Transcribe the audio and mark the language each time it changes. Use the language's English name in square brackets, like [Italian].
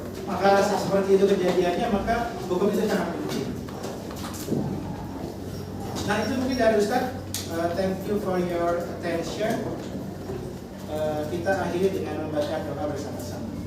[Indonesian] Maka seperti itu kejadiannya, maka hukum itu sangat penting. Nah itu mungkin dari Ustaz. [English] Thank you for your attention. [Indonesian] Kita akhiri dengan membaca doa bersama-sama.